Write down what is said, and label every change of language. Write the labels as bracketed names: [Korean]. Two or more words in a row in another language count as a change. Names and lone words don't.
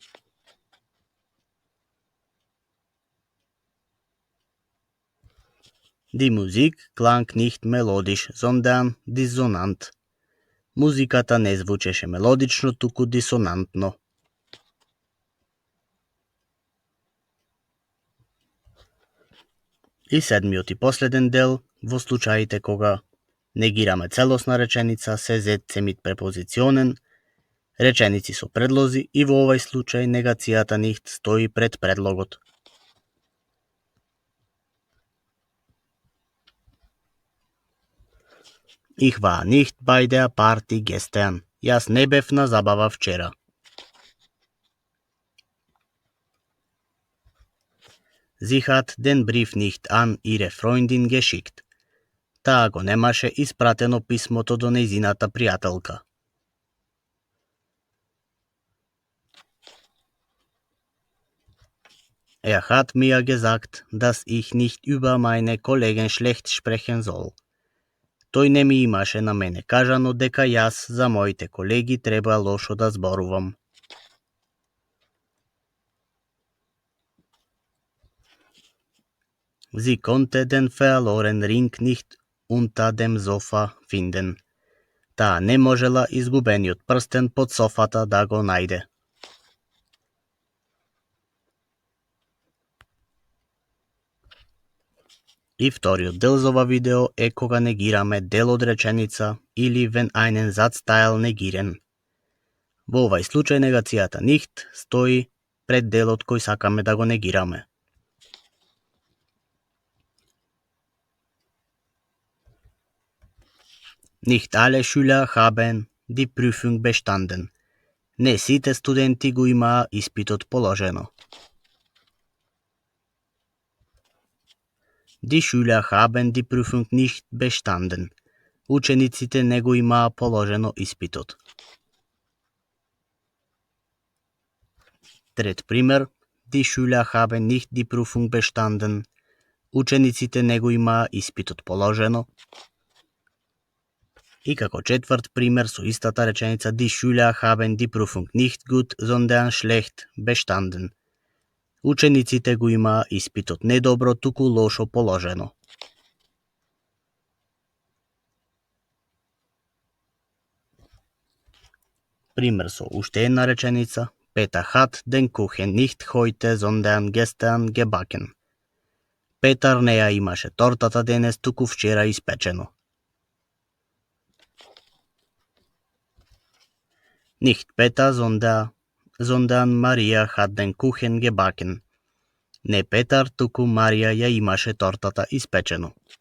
[German] Die Musik klang nicht melodisch, sondern dissonant. [Macedonian] Музиката не звучеше мелодично, туку дисонантно. И седмиот и последен дел, во случаите кога негираме целосна реченица, се [German] Sätze mit [Macedonian] препозиционен, реченици со предлози и во овај случај негацијата nicht стои пред предлогот. [German] Ich war nicht bei der Party gestern. [Macedonian] Јас не бев на забава вчера. [German] Sie hat den Brief nicht an ihre Freundin geschickt. [Macedonian] Таа го немаше испратено писмото до нејзината пријателка. [German] Hat mir gesagt, dass ich nicht über meine Kollegen schlecht sprechen soll. [Macedonian] Тој не ми имаше на мене кажано дека јас за моите колеги треба лошо да зборувам. [German] Sie konnte den verloren Ring nicht unter dem Sofa finden. [Macedonian] Таа не можела изгубениот прстен под софата да го најде. И вториот дел за ова видео е кога негираме дел од реченица или [German] wenn einen Satzteil negieren. [Macedonian] Во овај случај негацијата nicht стои пред делот кој сакаме да го негираме. [German] Nicht alle Schüler haben die Prüfung bestanden. [Macedonian] Не сите студенти го имаа испитот положено. [German] Die Schüler haben die Prüfung nicht bestanden. [Macedonian] Учениците не го имаа положено испитот. Трет пример. [German] Die Schüler haben nicht die Prüfung bestanden. [Macedonian] Учениците не го имаа испитот положено. И како четврт пример со истата реченица [German] Die Schüler haben die Prüfung nicht gut, sondern schlecht bestanden. [Macedonian] Учениците го имаа испитот не добро, туку лошо положено. Пример со уште една реченица. [German] Peter hat den Kuchen nicht heute, sondern gestern gebacken. [Macedonian] Петар не ја имаше тортата денес, туку вчера испечено. [German] Nicht Peter, sondern Maria hat den Kuchen gebacken. [Macedonian] Не Петар, туку Марија ја имаше тортата испечено.